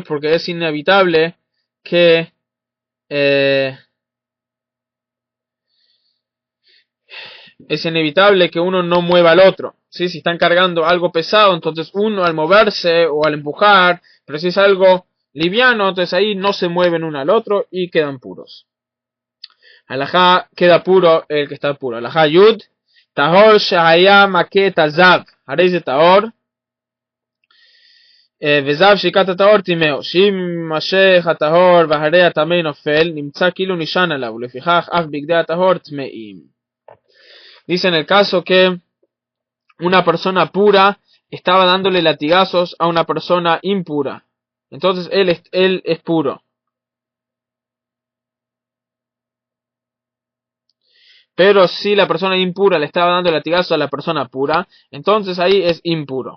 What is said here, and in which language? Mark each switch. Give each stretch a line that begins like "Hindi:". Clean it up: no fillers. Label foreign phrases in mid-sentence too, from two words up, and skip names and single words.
Spanish: Porque es inevitable que uno no mueva al otro. ¿Sí? Si están cargando algo pesado, entonces uno al moverse o al empujar, pero si es algo liviano, entonces ahí no se mueven uno al otro y quedan puros. Alajá, queda puro el que está puro.
Hebrew: הלכה י', טהור שהיה מכה הזב, הרי זה טהור, וזב שיקת הטהור טימאו, שאם משך הטהור והרי הטמא נופל, נמצא כאילו נשען עליו, ולפיכך אף בגדי הטהור טמאים.
Spanish: Dice en el caso que una persona pura estaba dándole latigazos a una persona impura, entonces él es puro. Pero si la persona impura le estaba dando latigazos a la persona pura, entonces ahí es impuro.